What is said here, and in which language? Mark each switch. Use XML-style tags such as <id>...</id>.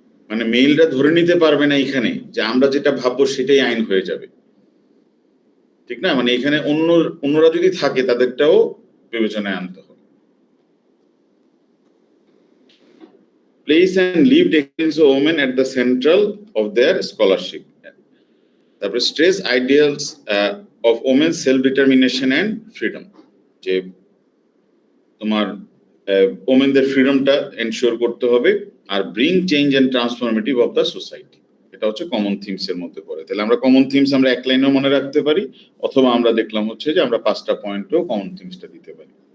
<bn>মানে মেলরা ধরে নিতে পারবে না এখানে যে আমরা যেটা ভাববো সেটাই আইন হয়ে যাবে, ঠিক না? মানে এখানে অন্যরা যদি থাকে তাদেরটাও বিবেচনায় আনতে হবে।</bn> <en>Place and lived experience of women at the central of their scholarship.</en> <bn>তারপরে</bn> <en>stress ideals of women self determination and freedom,</en> <bn>যে তোমার ওমেনদের ফ্রিডমটা এনশিওর করতে হবে, আর</bn> <en>Bring change and transformative of the society.</en> <bn>এটা হচ্ছে কমন থিমস এর মধ্যে পড়ে। তাহলে আমরা কমন থিমস আমরা এক লাইনেও মনে রাখতে পারি, অথবা আমরা দেখলাম হচ্ছে যে আমরা 5টা পয়েন্টেও কমন থিমসটা দিতে পারি।</bn>